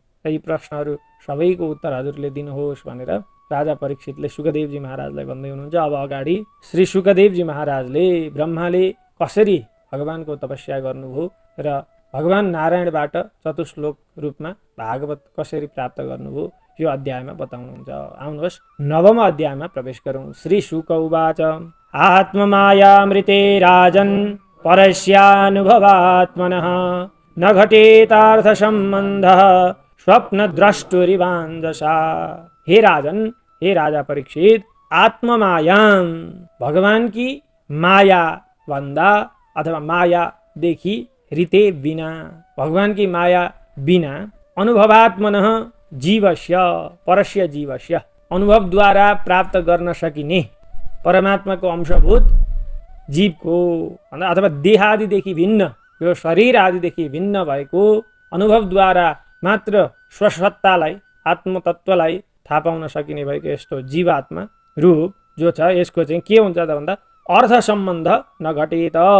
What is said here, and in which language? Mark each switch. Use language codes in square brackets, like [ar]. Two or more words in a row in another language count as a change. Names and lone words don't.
[ne] यी प्रश्नहरू सबैको उत्तर हजुरले दिनुहोस् भनेर राजा परीक्षितले सुखदेवजी महाराजलाई भन्दै हुनुहुन्छ। अब अगाडि श्री सुखदेवजी महाराजले ब्रह्माले कसरी भगवानको तपस्या गर्नुभयो र भगवान नारायणबाट चतुश्लोक रूपमा भागवत कसरी प्राप्त गर्नुभयो यो अध्यायमा बताउनुहुन्छ। आउनुहोस् 9औं अध्यायमा प्रवेश गरौँ। [sa] श्री शुक उवाच आत्ममायामृते राजन् परस्यानुभवात्मनः न घटेतार्थ सम्बन्धः स्वप्नद्रष्टुरिवाञ्जसा। [ne] हे राजन, हे राजा परीक्षित, आत्ममायाम भगवान की माया भन्दा अथवा माया देखि रीते बिना, भगवान की माया बिना [sa] अनुभवात्मनः जीवस्य परस्य जीवस्य [ne] अनुभवद्वारा प्राप्त गर्न सकिने परमात्माको अंशभूत जीवको अथवा देहादिदेखि भिन्न, यो शरीर आदिदेखि भिन्न भएको अनुभवद्वारा मात्र स्वसत्तालाई आत्मतत्त्वलाई थाहा पाउन सकिने भएको यस्तो जीवात्मा रूप जो छ यसको चाहिँ के हुन्छ त भन्दा [sa] अर्थ सम्बन्ध नघटेत।